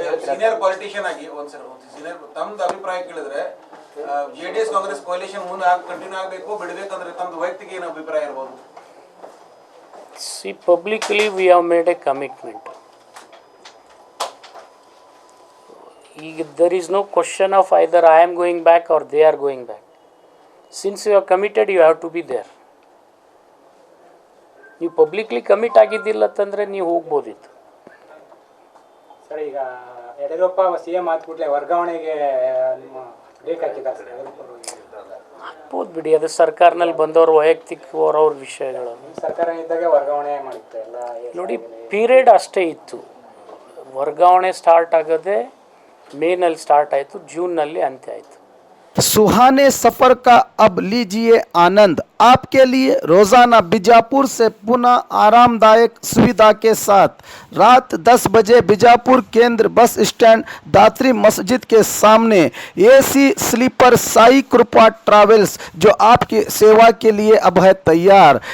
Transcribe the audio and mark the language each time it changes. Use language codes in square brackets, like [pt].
[kn] Senior politician ಆಗಿ ತಮ್ದು ಅಭಿಪ್ರಾಯ ಕೇಳಿದ್ರೆ ಜೆಡಿಎಸ್ ಕಾಂಗ್ರೆಸ್ ಕೋalition ಮುಂದೆ ಕಂಟಿನ್ಯೂ ಆಗಬೇಕು ಬಿಡಬೇಕಂದ್ರೆ ತಮ್ದು ವೈಯಕ್ತಿಕ ಏನು ಅಭಿಪ್ರಾಯ ಇರ್ಬೋದು? [en] See, publicly we have made a commitment. There is no question of either I am going back or they are going back. Since you are committed, you have to be there. [kn] ನೀವು publicly commit ಆಗಿದ್ದಿಲ್ಲ ಅಂತಂದರೆ ನೀವು ಹೋಗ್ಬೋದಿತ್ತು. Sir, ಈಗ Yediyurappa CM ಆದ್ಬಿಟ್ಲೆ ವರ್ಗಾವಣೆಗೆ break ಹಾಕಿದ್ದಾರೆ. ಆಗ್ಬೋದು ಬಿಡಿ, ಅದು ಸರ್ಕಾರನಲ್ಲಿ ಬಂದವರು ವೈಯಕ್ತಿಕವ್ರ ವಿಷಯಗಳು. ಸರ್ಕಾರ ಇದ್ದಾಗ ವರ್ಗಾವಣೆ ಮಾಡಿತ್ತು ಎಲ್ಲ. ನೋಡಿ, ಪೀರಿಯಡ್ ಅಷ್ಟೇ ಇತ್ತು. ವರ್ಗಾವಣೆ ಸ್ಟಾರ್ಟ್ ಆಗೋದೇ ಮೇನಲ್ಲಿ ಸ್ಟಾರ್ಟ್ ಆಯಿತು, ಜೂನ್ನಲ್ಲಿ ಅಂತ್ಯ ಆಯಿತು. [hi] सुहाने सफर का अब लीजिए आनंद। आपके लिए रोजाना बीजापुर से पुनः आरामदायक सुविधा के साथ रात 10 बजे बीजापुर केंद्र बस स्टैंड दात्री मस्जिद के सामने एसी स्लीपर साई कृपा ट्रैवल्स जो आपकी सेवा के लिए अब है तैयार।